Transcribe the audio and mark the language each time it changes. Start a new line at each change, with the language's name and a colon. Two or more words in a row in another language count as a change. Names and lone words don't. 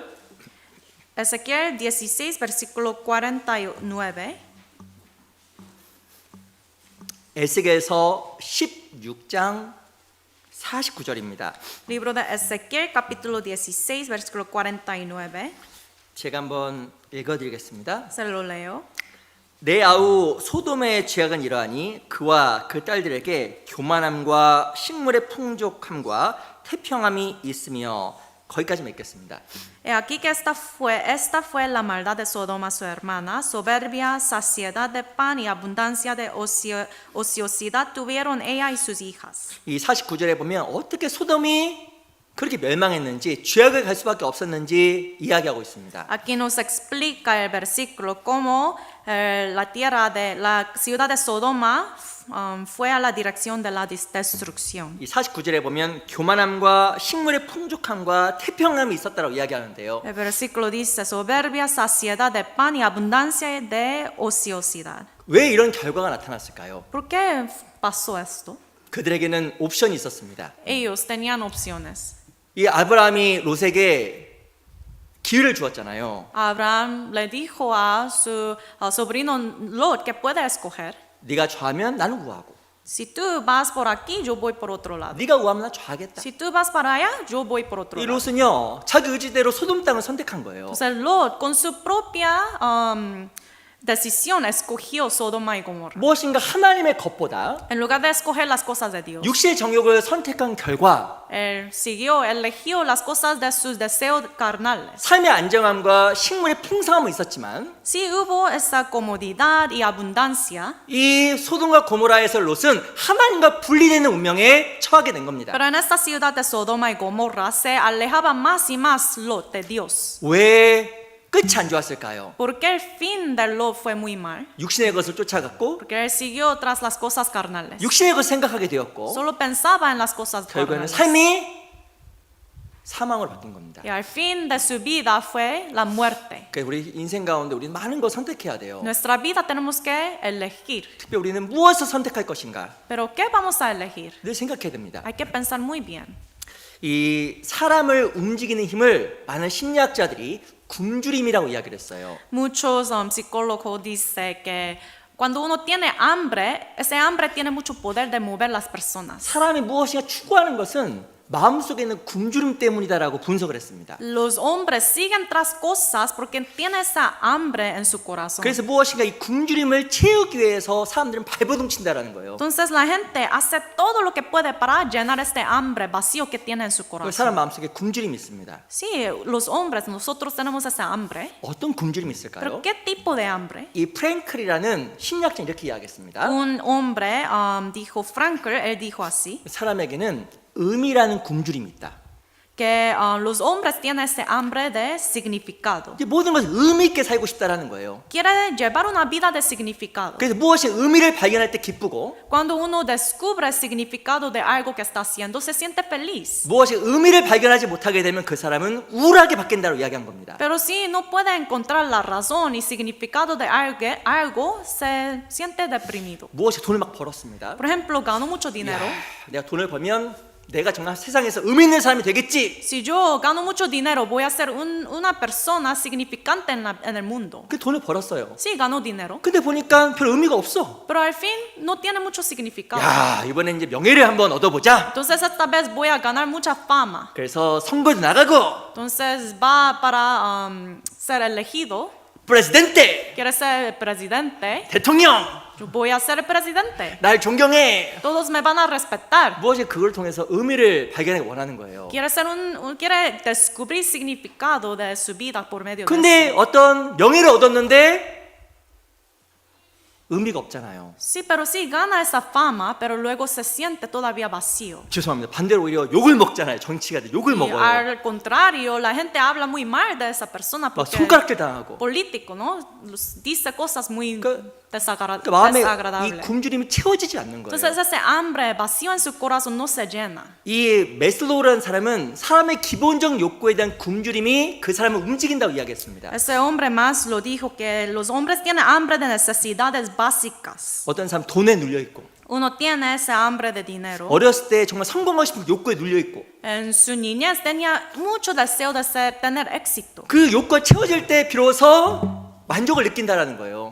Spanish: Ezequiel 16, versículo 49.
Korean: 에스겔서 16장 49절입니다.
Spanish: Libro de Ezequiel, capítulo 16, versículo 49.
Korean: 제가 한번 읽어드리겠습니다.
Spanish: Se lo leo.
Korean: 내 아우 소돔의 죄악은 이러하니 그와 그 딸들에게 교만함과 식물의 풍족함과 태평함이 있으며 거기까지 읽겠습니다.
Spanish: He aquí que esta fue la maldad de Sodoma su hermana, soberbia, saciedad de pan y abundancia de ociosidad tuvieron ella y sus hijas.
Korean: 이 49절에 보면 어떻게 소돔이 그렇게 멸망했는지 죄악을 갈 수밖에 없었는지 이야기하고 있습니다.
Spanish: Aquí nos explica el versículo cómo la ciudad de Sodoma fue a la dirección de la destrucción.
Korean: 이 49절에 보면 교만함과 식물의 풍족함과 태평함이 있었다고 이야기하는데요.
Spanish: El versículo dice soberbia, saciedad de pan y abundancia de ociosidad.
Korean: 왜 이런 결과가 나타났을까요?
Spanish: ¿Por qué pasó esto?
Korean: 그들에게는 옵션이 있었습니다.
Spanish: Ellos tenían opciones.
Korean: 이 아브라함이 롯에게 기회를 주었잖아요.
Spanish: Abraham le dijo a su sobrino Lot que puede escoger.
Korean: 네가 좌하면 나는 우하고,
Spanish: Si tú vas por aquí, yo voy por otro lado.
Korean: 네가 우하면 난 좌하겠다.
Spanish: Si tú vas para allá, yo voy por otro 이 lado.
Korean: 롯은요 자기 의지대로 소돔 땅을 선택한 거예요.
Spanish: Entonces Lot, con su propia decisión, escogió Sodoma y Gomorra.
Korean: 무엇인가 하나님의 것보다
Spanish: En lugar de escoger las cosas de Dios,
Korean: 육신의 정욕을 선택한 결과
Spanish: él eligió las cosas de sus deseos carnales.
Korean: 삶의 안정함과 식물의 풍성함은 있었지만
Spanish: Sí hubo esa comodidad y abundancia,
Korean: 이 소돔과 고모라에서 롯은 하나님과 분리되는 운명에 처하게 된 겁니다.
Spanish: pero en esta ciudad de Sodoma y Gomorra se alejaba más y más Lot de Dios.
Korean: 왜 끝이 안 좋았을까요?
Spanish: ¿Por qué el fin de Lot fue muy mal?
Korean: 육신의 것을 쫓아갔고
Spanish: Porque él siguió tras las cosas carnales.
Korean: 육신의 것을 생각하게 되었고
Spanish: Solo pensaba en las cosas
Korean: 결국에는
Spanish: carnales.
Korean: 삶이 사망으로 바뀐 겁니다.
Spanish: Y al fin de su vida fue la muerte.
Korean: 그러니까 우리 인생 가운데 우리는 많은 걸 선택해야 돼요.
Spanish: Nuestra vida tenemos que elegir.
Korean: 특별히 우리는 무엇을 선택할 것인가
Spanish: Pero ¿qué vamos a elegir?
Korean: 늘 생각해야 됩니다.
Spanish: Hay que pensar muy bien.
Korean: 이 사람을 움직이는 힘을 많은 심리학자들이 굶주림이라고 이야기를 했어요.
Spanish: Muchos psicólogos dicen que cuando uno tiene hambre, ese hambre tiene mucho poder de mover las personas.
Korean: 사람이 무엇인가 추구하는 것은 마음속에 있는 굶주림 때문이다라고 분석을 했습니다.
Spanish: Los hombres siguen tras cosas porque tienen esa hambre en su corazón.
Korean: 그래서 무엇인가 이 굶주림을 채우기 위해서 사람들은 발버둥 친다라는 거예요.
Spanish: Entonces la gente hace todo lo que puede para llenar este hambre vacío que tiene en su 그 corazón.
Korean: 사람 마음속에 굶주림이 있습니다.
Spanish: Sí, los hombres, nosotros tenemos esa hambre.
Korean: 어떤 굶주림이
Spanish: Pero
Korean: 있을까요?
Spanish: ¿qué tipo de hambre?
Korean: 이 프랭클이라는 심리학자는 이렇게 이야기했습니다.
Spanish: Un hombre dijo, Frankl, él dijo así,
Korean: 사람에게는 의미라는 굶주림이 있다.
Spanish: que los hombres tienen ese hambre de significado.
Korean: 이제 모든 것을 의미 있게 살고 싶다라는 거예요.
Spanish: Quiere llevar una vida de significado.
Korean: 그래서 무엇이 의미를 발견할 때 기쁘고
Spanish: Cuando uno descubre el significado de algo que está haciendo, se siente feliz.
Korean: 무엇이 의미를 발견하지 못하게 되면 그 사람은 우울하게 바뀐다고 이야기한 겁니다.
Spanish: Pero si no puede encontrar la razón y significado de algo, se siente deprimido.
Korean: 무엇이 돈을 막 벌었습니다.
Spanish: Por ejemplo, gano mucho dinero.
Korean: 내가 돈을 벌면 내가 정말 세상에서 의미 있는 사람이 되겠지.
Spanish: Si yo gano mucho dinero, voy a ser una persona significante en el mundo.
Korean: 그 돈을 벌었어요.
Spanish: Sí, gano dinero.
Korean: 근데 보니까 별 의미가 없어.
Spanish: Pero al fin no tiene mucho significado.
Korean: 야, 이번에 이제 명예를 한번 얻어보자.
Spanish: Entonces esta vez voy a ganar mucha fama.
Korean: 그래서 선거도 나가고
Spanish: Entonces va para ser elegido. 프레지던테, Quiere ser presidente.
Korean: 대통령,
Spanish: Yo voy a ser presidente.
Korean: 날 존경해.
Spanish: Todos me van a respetar.
Korean: 무엇이 그걸 통해서 의미를 발견하기 원하는 거예요.
Spanish: Quiere ser quiere descubrir significado de su vida por medio de
Korean: 근데
Spanish: eso.
Korean: 어떤 명예를 얻었는데 의미가 없잖아요.
Spanish: Sí, pero sí gana esa fama, pero luego se siente todavía vacío.
Korean: 죄송합니다. 반대로 오히려 욕을 먹잖아요. 정치가들 욕을
Spanish: Y
Korean: 먹어요.
Spanish: al contrario, la gente habla muy mal de esa persona
Korean: 막
Spanish: porque
Korean: 손가락질 당하고.
Spanish: político, ¿no? Dice cosas muy
Korean: 그 마음에 이
Spanish: desagradables.
Korean: 굶주림이 채워지지 않는 거예요.
Spanish: Entonces ese hambre vacío en su corazón no se llena.
Korean: 이 메슬로우라는 사람은 사람의 기본적 욕구에 대한 굶주림이 그 사람을 움직인다고 이야기했습니다.
Spanish: Ese hombre más lo dijo que los hombres tienen hambre de necesidades básicas.
Korean: 어떤 사람 돈에 눌려 있고,
Spanish: Uno tiene ese hambre de dinero.
Korean: 어렸을 때 정말 성공하고 싶은 욕구에 눌려 있고,
Spanish: En su niñez tenía mucho deseo de tener éxito.
Korean: 그 욕구가 채워질 때 비로소 만족을 느낀다라는 거예요.